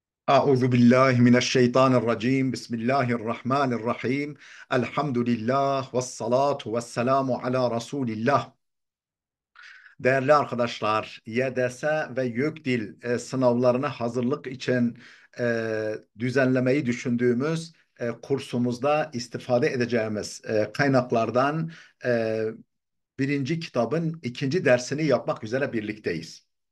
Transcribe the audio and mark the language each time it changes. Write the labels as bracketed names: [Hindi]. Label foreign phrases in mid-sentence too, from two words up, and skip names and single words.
[Arabic] أعوذ بالله من الشيطان الرجيم بسم الله الرحمن الرحيم الحمد لله والصلاة والسلام على رسول الله. [Turkish] Değerli arkadaşlar, YDS ve YÖKDİL sınavlarına hazırlık için düzenlemeyi düşündüğümüz kursumuzda istifade edeceğimiz kaynaklardan e, birinci kitabın ikinci dersini yapmak üzere birlikteyiz.